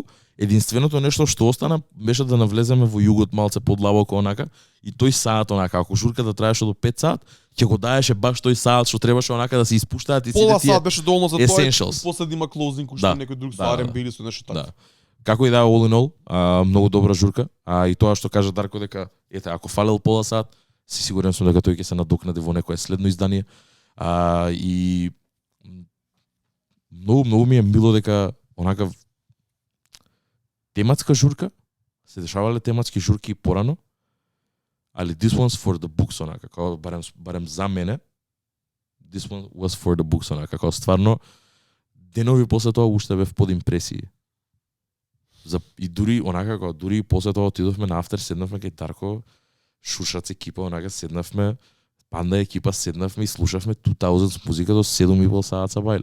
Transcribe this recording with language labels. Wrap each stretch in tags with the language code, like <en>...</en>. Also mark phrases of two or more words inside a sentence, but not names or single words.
<mk>Единственото нешто што остана беше да навлеземе во југот малце подлабоко онака и тој саат онака, ако журката траеше до 5 саат, ќе го даеше баш тој саат што требаше онака да се испуштаат и сите тие. Пола саат беше доволно за тоа. Essentials. После да има клоузинг уште некој друг со R&B или со нешто така. Да. Како и да</mk> <en>all in all,</en> <mk>многу добра журка, и тоа што кажа Дарко дека ете ако фалел пола саат, си сигурен сум дека тој ќе се надокнади во некое следно издание. И многу ми е мило дека онака тематска журка, се дешавале тематски журки порано, али</mk> <en>this one's for the books</en> <mk>онака, како барем за мене,</mk> <en>this one was for the books</en> <mk>онака, како стварно денови после тоа уште бев под импресии. И дури онака како дури после тоа отидовме на афтер, седнавме кај Дарко, Шушац екипа онака седнавме, Панда екипа седнавме и слушавме 2000 музика до 7,5 саат бајле.</mk>